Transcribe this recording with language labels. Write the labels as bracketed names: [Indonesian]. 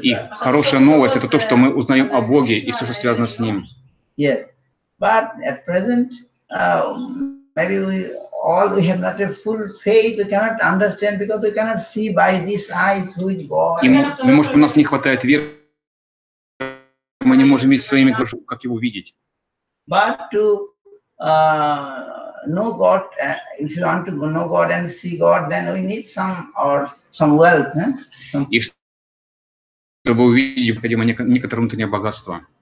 [Russian] И хорошая новость – это то, что мы узнаем о Боге и все, что связано с Ним. [English] Yes, but at present, maybe we have not a full faith. We cannot understand because we cannot see by these eyes who is God. [Russian] И, может, у нас не хватает веры, мы не можем видеть своими глазами, как Его видеть. [English] But to know God, if you want to know God and see God, then we need some wealth. [Russian] И чтобы увидеть, необходимо некоторое внутреннее богатство.